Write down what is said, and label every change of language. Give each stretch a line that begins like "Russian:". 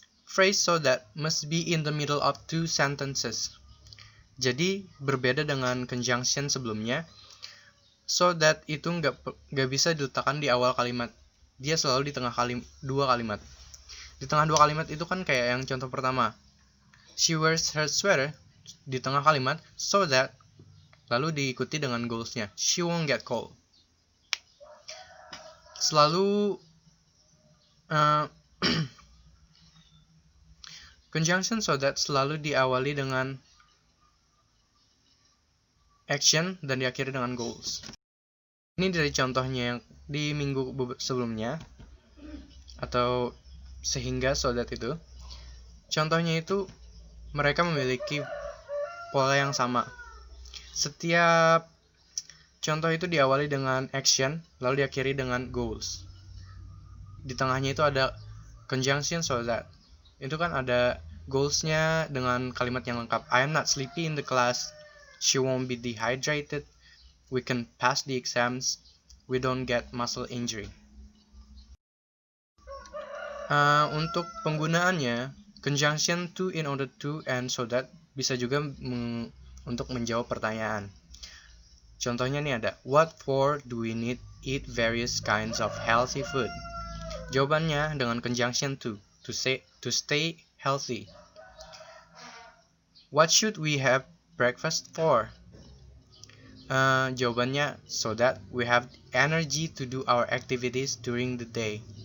English: Phrase so that must be in the middle of two sentences.
Indonesian: Jadi berbeda dengan conjunction sebelumnya. So that itu nggak bisa diletakkan di awal kalimat. Dia selalu di tengah dua kalimat. Di tengah dua kalimat itu kan kayak yang contoh pertama.
English: She wears her sweater
Indonesian: di tengah kalimat so that, lalu diikuti dengan goals-nya.
English: She won't get cold.
Indonesian: Selalu conjunction so that selalu diawali dengan action, dan diakhiri dengan goals. Ini dari contohnya yang di minggu sebelumnya, atau sehingga so that itu. Contohnya itu mereka memiliki pola yang sama. Setiap contoh itu diawali dengan action, lalu diakhiri dengan goals. Di tengahnya itu ada conjunction so that. Itu kan ada goalsnya dengan kalimat yang lengkap.
English: I am not sleepy in the class. She won't be dehydrated. We can pass the exams. We don't get muscle injury.
Indonesian: Untuk penggunaannya, conjunction to, in order to, and so that bisa juga untuk menjawab pertanyaan. Contohnya nih ada,
English: what for do we need eat various kinds of healthy food?
Indonesian: Jawabannya dengan conjunction
English: to stay healthy. What should we have breakfast for?
Indonesian: Jawabannya
English: so that we have energy to do our activities during the day.